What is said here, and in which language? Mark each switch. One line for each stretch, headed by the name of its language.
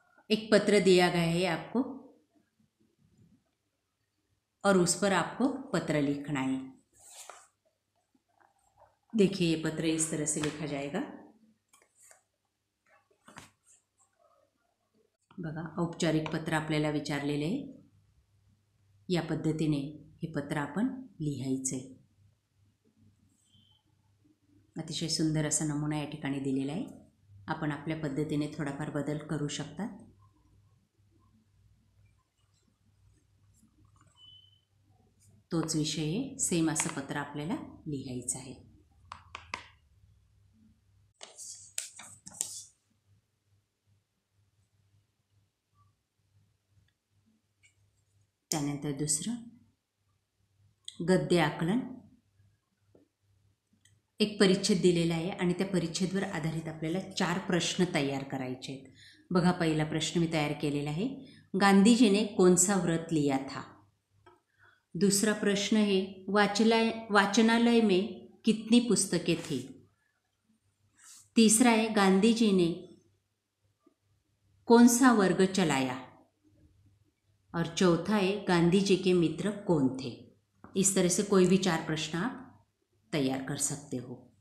Hindi: एक पत्र दिया गया है आपको और उस पर आपको पत्र लिखना है। देखिए ये पत्र इस तरह से लिखा जाएगा।
Marathi: बघा, औपचारिक पत्र आपल्याला विचारलेले आहे, या पद्धतीने हे पत्र आपण लिहायचे। अतिशय सुंदर असा नमुना या ठिकाणी दिलेला आहे। आपण आपल्या पद्धतीने थोडाफार बदल करू शकता। तोच विषय आहे, सेम असं पत्र आपल्याला लिहायचं आहे। त्यानंतर दुसरं गद्य आकलन। एक परिच्छेद दिलेला आहे आणि त्या परिच्छेदवर आधारित आपल्याला 4 प्रश्न तयार करायचे आहेत। बघा, पहिला प्रश्न मी तयार केलेला आहे,
Hindi: गांधी ने कौन सा व्रत लिया था। दूसरा प्रश्न है वाचनालय में कितनी पुस्तकें थी। तीसरा है गांधी जी ने कौन सा वर्ग चलाया। और चौथा है गांधी जी के मित्र कौन थे। इस तरह से कोई भी 4 प्रश्न आप तैयार कर सकते हो।